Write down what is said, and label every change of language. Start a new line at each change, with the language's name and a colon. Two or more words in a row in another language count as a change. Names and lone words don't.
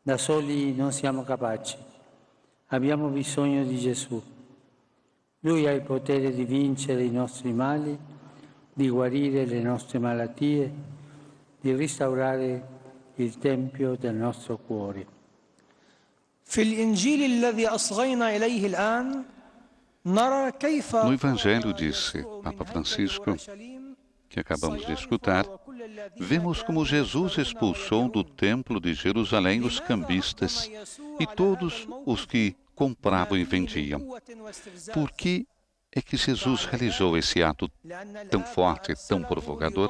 Italian: Da soli non siamo capaci. Abbiamo bisogno di Gesù. Lui ha il potere di vincere i nostri mali, di guarire le nostre malattie, di restaurare il tempio del nostro cuore.
Arabic: في الإنجيل الذي أصغينا إليه الآن نرى كيف
Portuguese: No Evangelho, disse Papa Francisco, que acabamos de escutar, vemos como Jesus expulsou do templo de Jerusalém os cambistas e todos os que compravam e vendiam. Por que é que Jesus realizou esse ato tão forte, tão provocador?